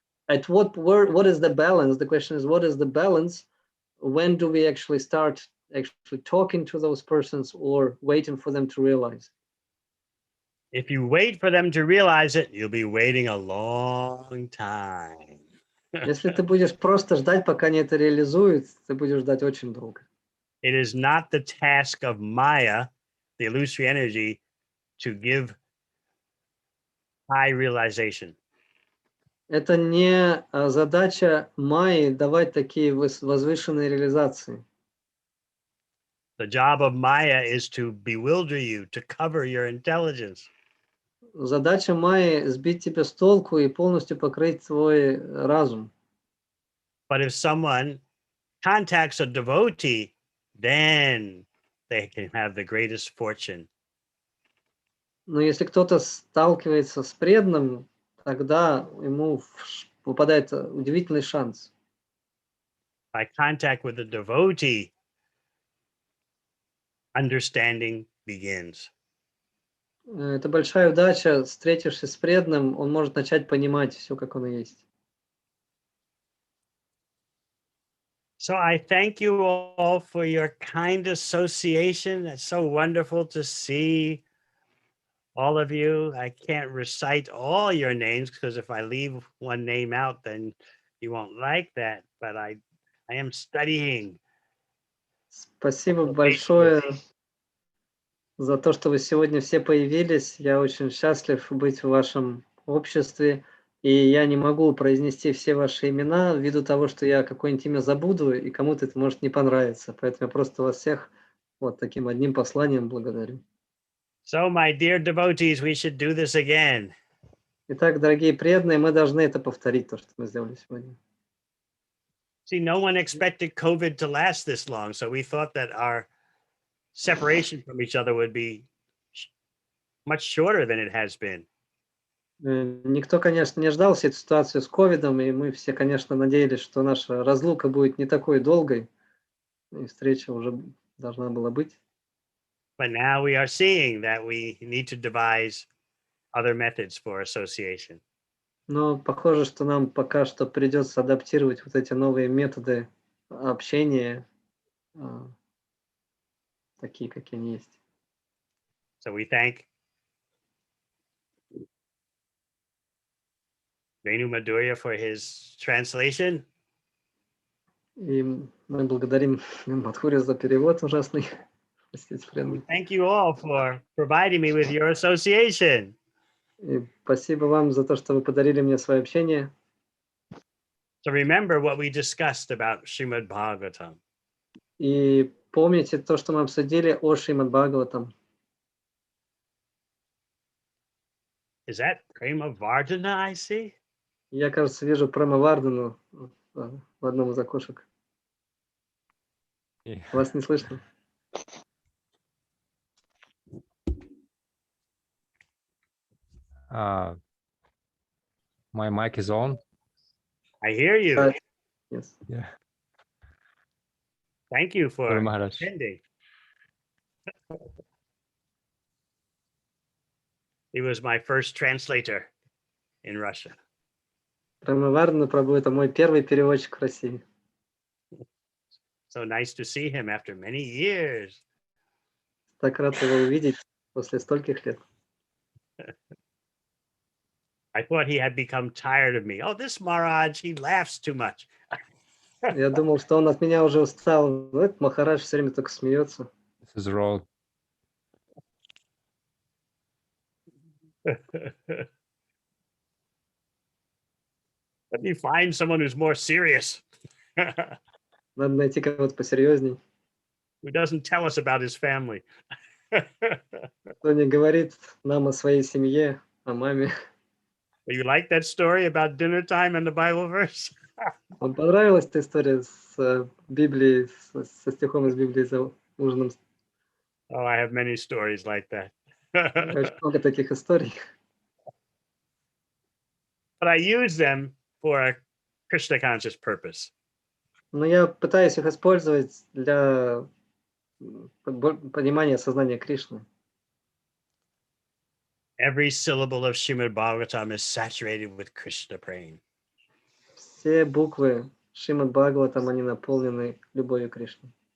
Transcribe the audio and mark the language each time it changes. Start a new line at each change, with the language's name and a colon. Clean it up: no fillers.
English: At what is the balance? The question is, what is the balance? When do we actually start actually talking to those persons or waiting for them to realize? If you wait for them to realize it, you'll be waiting a long time.
Russian: Если ты будешь просто ждать, пока они это реализуют, ты будешь ждать очень долго.
English: It is not the task of Maya, the illusory energy, to give high realization.
Russian: Это не задача Майи давать такие возвышенные реализации.
English: The job of Maya is to bewilder you, to cover your intelligence.
Russian: Задача Майи сбить тебя с толку и полностью покрыть твой разум.
English: But if someone contacts a devotee, then they can have the greatest fortune.
Russian: Но если кто-то сталкивается с преданным, тогда ему выпадает удивительный шанс.
English: By contact with a devotee, understanding begins.
Russian: Это большая удача. Встретившись с преданным, он может начать понимать все, как оно есть.
English: So I thank you all for your kind association. It's so wonderful to see all of you. I can't recite all your names because if I leave one name out, then you won't like that. But I am studying.
Russian: Спасибо большое за то, что вы сегодня все появились. Я очень счастлив быть в вашем обществе. И я не могу произнести все ваши имена ввиду того, что я какое-нибудь имя забуду, и кому-то это может не понравиться. Поэтому я просто вас всех вот таким одним посланием благодарю.
English: So, my dear devotees, we should do this again.
Russian: Итак, дорогие преданные, мы должны это повторить, то, что мы сделали сегодня.
English: See, no one expected COVID to last this long, so we thought that our separation from each other would be much shorter than it has been.
Russian: Никто, конечно, не ждал всей этой ситуации с ковидом, и мы все, конечно, надеялись, что наша разлука будет не такой долгой, и встреча уже должна была быть.
English: But now we are seeing that we need to devise other methods for association.
Russian: Но похоже, что нам пока что придется адаптировать вот эти новые методы общения, такие, какие они есть.
English: So we thank Venu Madhurya for his translation.
Russian: И мы благодарим Мадхурия за перевод ужасный. Простите, преданные.
English: Thank you all for providing me with your association.
Russian: И спасибо вам за то, что вы подарили мне свое общение.
English: So remember what we discussed about Srimad Bhagavatam.
Russian: И помните то, что мы обсудили о Шримад Бхагаватам.
English: Is that Prema Vardhana I see?
Russian: Я, кажется, вижу Прамавардану в одном из окошек. Вас не слышно.
English: My mic is on. I hear you. Yes. Yeah. Thank you for Guru Maharaj. attending. He was my first translator in Russia.
Russian: Прамавардана Прабhu — это мой первый переводчик в России.
English: So nice to see him after many years.
Russian: Так рад его увидеть после стольких лет.
English: I thought he had become tired of me. Oh, this Maharaj, he laughs too much.
Russian: Я думал, что он от меня уже устал. Но этот Махарадж все время только смеется.
English: This is wrong. Let me find someone who's more serious.
Russian: Надо найти кого-то посерьезней.
English: Who doesn't tell us about his family.
Russian: Кто не говорит нам о своей семье, о маме.
English: You like that story about dinner time and the Bible verse?
Russian: Вам понравилась эта история с Библией, со стихом из Библии за ужином?
English: Oh, I have many stories like that.
Russian: Очень много таких историй.
English: But I use them for a Krishna conscious purpose.
Russian: Но я пытаюсь их использовать для понимания сознания Кришны.
English: Every syllable of Srimad Bhagavatam is saturated with Krishna praying.
Russian: Все буквы Шримад Бхагаватам, они наполнены любовью Кришны.